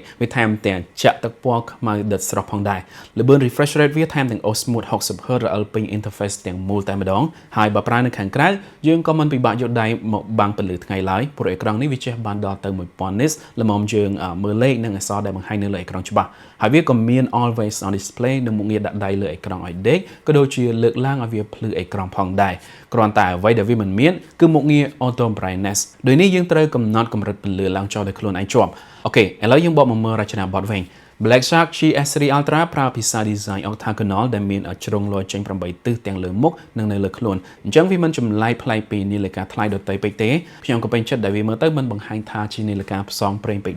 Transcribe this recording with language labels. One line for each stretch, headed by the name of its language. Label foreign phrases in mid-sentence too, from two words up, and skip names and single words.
Khmer: វាថែមទាំងចាក់ទឹកពណ៌ខ្មៅដិតស្រស់ផងដែរល្បឿន
English: refresh rate
Khmer: វាថែមទាំង Osmooth 60Hz រអិលពេញ interface ទាំងមូលតែម្ដងហើយបើប្រើនៅខាងក្រៅយើងក៏មិនពិបាកយកដៃមកបាំងពន្លឺថ្ងៃឡើយព្រោះអេក្រង់នេះវាចេះបានដល់ទៅ1000 nits ល្មមយើងមើលលេខនិងអក្សរដែលបង្ហាញនៅលើអេក្រង់ច្បាស់ហើយវាក៏មាន
English: always on display
Khmer: និងមុខងារដាក់ដៃលើអេក្រង់ឲ្យដេកក៏ដូចជាលើកឡើងឲ្យវាភ្លឺអេក្រង់ផងដែរគ្រាន់តែអ្វីដែលវាមិនមានគឺមុខងារ auto brightness ដោយនេះយើងត្រូវកំណត់កម្រិតពន្លឺឡើងចុះដោយខ្លួនឯងជាប់អូខេឥឡូវយើងបកមកមើលរចនាបថវិញ Black Shark GS3 Ultra ប្រើភាសា
English: design octagonal
Khmer: ដែលមានជ្រុងលយចេញ8ទិសទាំងលើមុខនិងនៅលើខ្លួនអញ្ចឹងវាមិនចម្លែកប្លែកពីនាឡិកាថ្លៃដទៃពេកទេខ្ញុំក៏ពេញចិត្តដែលវាមើលទៅមិនបង្ហាញថាជានាឡិកាផ្សងប្រេងពេក